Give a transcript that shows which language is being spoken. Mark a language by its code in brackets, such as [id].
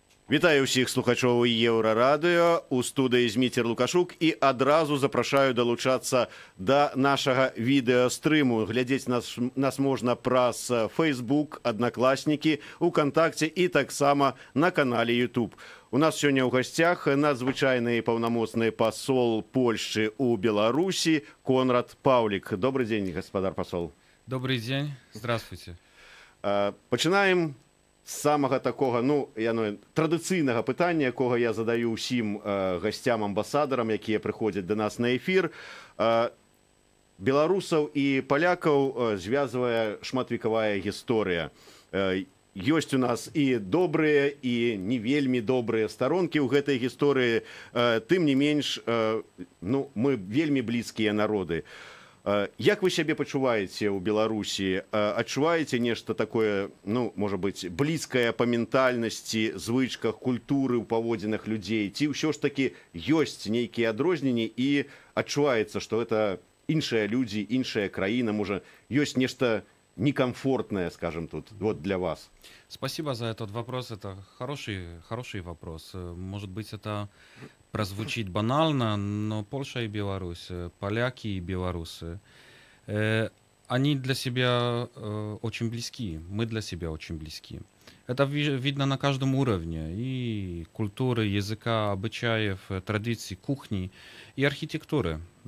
[be] Вітаю ўсіх слухачоў Еўрарадыё, у студыі Зміцер Лукашук і адразу запрашаю далучацца да нашага відэастрыму. Глядзець нас можна праз Facebook, Аднакласнікі, УКонтакце і таксама на канале YouTube. У нас сёння ў гасцях надзвычайны паўнамоцны пасол Польшчы ў Беларусі Конрад Паўлік. Добрый день, гаспадар пасол. [ru] Добрый день, здравствуйте. [be] Пачынаем з самага такога, традыцыйнага пытання, якога я задаю ўсім гасцям-амбасадарам, якія прыходзяць да нас на эфір. Беларусаў і палякаў звязвае шматвекавая гісторыя. Ёсць у нас і добрыя, і не вельмі добрыя старонкі ў гэтай гісторыі. Тым не менш, мы вельмі блізкія народы. Як вы сябе пачуваеце ў Беларусі? Адчуваеце нешта такое, можа быць, блізкае па ментальнасці, звычках, культуры ў паводзінах людзей? Ці ўсё ж такі ёсць нейкія адрозненні і адчуваецца, што гэта іншыя людзі, іншая краіна, можа, ёсць нешта [ru] некомфортное, скажем, [be] тут, вот для вас? [ru] Спасибо за этот вопрос. Это хороший вопрос. Может быть, это прозвучит банально, но Польша и Беларусь, поляки и белорусы, они для себя очень близки, мы для себя очень близки. Это видно на каждом уровне, и культуры, языка, обычаев, традиций, кухни и архитектуры.